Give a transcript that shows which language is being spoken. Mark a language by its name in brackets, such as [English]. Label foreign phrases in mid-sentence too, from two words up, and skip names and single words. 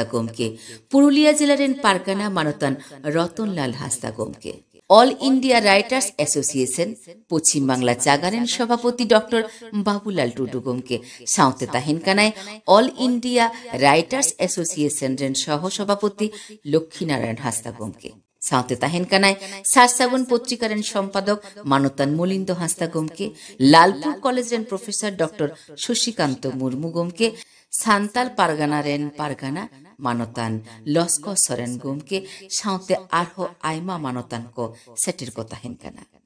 [Santali] গোমকে পুরুলিয়া জেলারেন পারগানা মানতান রতনলাল হাসদা গোমকে অল ইন্ডিয়া রাইটার্স অ্যাসোসিয়েশন পশ্চিম বাংলা জাগারেন সভাপতি ডক্টর বাবুলাল টুডু গোমকে সাউতে তাহিনকানায় অল ইন্ডিয়া রাইটার্স অ্যাসোসিয়েশন রেন সহ সভাপতি লক্ষ্মীনারায়ণ হাসদা গোমকে সাউতে তাহেনকানায় সারসাগুন পত্রিকারেন সম্পাদক মানতান মলিন্দ হাসদা গোমকে লালপুর কলেজের প্রফেসর ডক্টর শশীকান্ত মুর্মু গোমকে সান্তাল পারগানারেন পারগানা মানতান লস্ক সরেন গোমকে সাউতে আরহ আইমা মানতান কো সেটের কথা হেনকানা